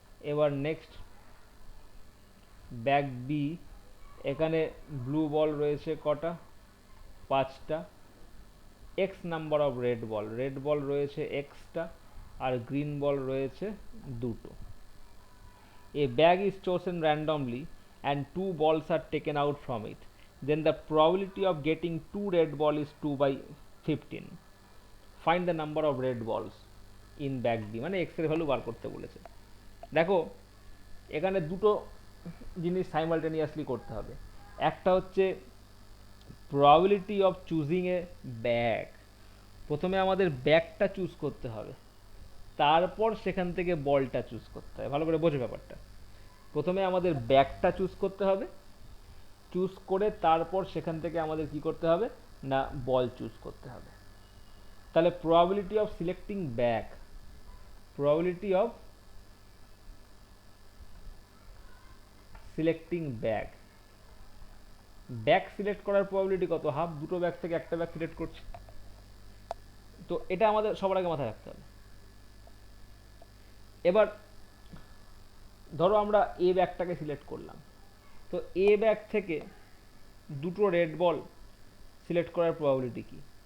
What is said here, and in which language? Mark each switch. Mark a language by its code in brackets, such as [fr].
[bn] এবার next bag B, এখানে blue বল রয়েছে কটা, 5টা, x number of red ball, red ball রয়েছে এক্সটা, আর গ্রিন বল রয়েছে 2টো। [en] A bag is chosen randomly and 2 balls are taken out from it. Then the probability of getting 2 red ball is 2/15. Find the number of red balls in bag B, [bn] মানে x এর value বার করতে বলেছে। দেখো এখানে দুটো জিনিস simultaneously করতে হবে। একটা হচ্ছে [en] probability of choosing a bag, [bn] প্রথমে আমাদের ব্যাগটা চুজ করতে হবে, তারপর সেখান থেকে বলটা চুজ করতে হবে। ভালো করে বোঝো ব্যাপারটা। প্রথমে আমাদের ব্যাগটা চুজ করতে হবে, চুজ করে তারপর সেখান থেকে আমাদের কি করতে হবে না বল চুজ করতে হবে। তাহলে [en] probability of selecting bag, probability of selecting bag, [bn] bag select করার probability কত, হাফ। দুটো ব্যাগ থেকে একটা ব্যাগ সিলেক্ট করছি, তো এটা আমাদের সবার আগে মাথায় রাখতে হবে। এবার ধরো আমরা এ ব্যাগটাকে সিলেক্ট করলাম, তো এ ব্যাগ থেকে দুটো রেড বল সিলেক্ট করার probability কি?